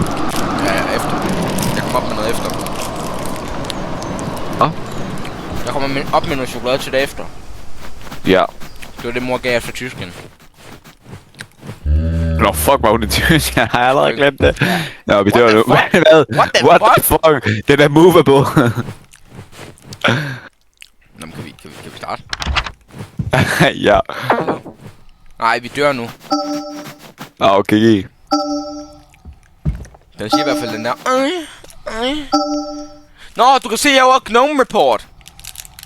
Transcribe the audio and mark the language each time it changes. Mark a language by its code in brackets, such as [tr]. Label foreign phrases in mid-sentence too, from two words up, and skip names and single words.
[da] Ja, efter. Jeg kommer op med noget efter. Hvad? Jeg kommer op med noget chokolade til det efter. Ja. Det var det, mor gav efter tysken. Nå, fuck, var hun i tysk? Jeg har allerede glemt det. Ja. Nå, vi dør nu. [en] What What the fuck? [da] Den er movable. Nå, men kan vi starte? Ja. Nej, vi dør nu. Okay. Den siger i hvert fald den der. Nå, du kan se, jeg var Gnome Report.